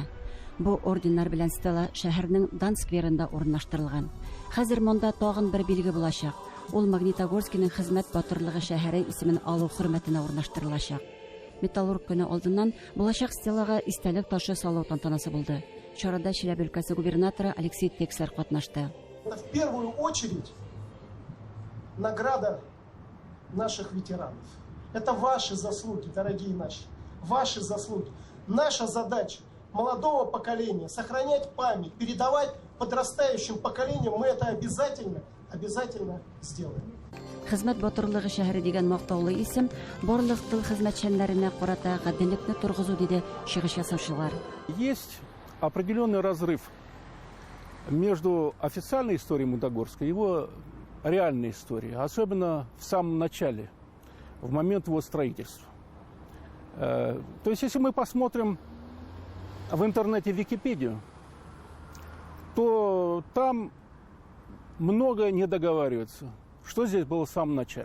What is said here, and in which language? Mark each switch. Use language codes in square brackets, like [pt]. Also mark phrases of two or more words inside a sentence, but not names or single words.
[tt] Бу орденнар белән стела шәһәрнең Дан скверында урнаштырылган. Хәзер монда тагын бер билге булачак. Ул Магнитогорскиның хезмәт батырлыгы шәһәре исемен алу хөрмәтенә урнаштырылачак. Металлург көне алдыннан булачак стелага истәлек ташы салу тантанасы булды. Чарада Чиләбе өлкәсе губернаторы Алексей Текслер катнашты. [ru] В первую очередь награда наших ветеранов. Это ваши заслуги, дорогие наши. Ваши заслуги. Наша задача молодого поколения сохранять память, передавать подрастающим поколениям. Мы это обязательно сделаем. [tt] Хезмәт батырлыгы шәһәре дигән мактаулы исем барлык тыл хезмәтчәннәренә карата гаделлекне тургызу диде чыгыш ясаучылар. [ru] Есть определенный разрыв между официальной историей Магнитогорска и его реальной историей, особенно в самом начале, в момент его строительства. То есть, если мы посмотрим в интернете Википедию, то там многое не договаривается, что здесь было в самом начале.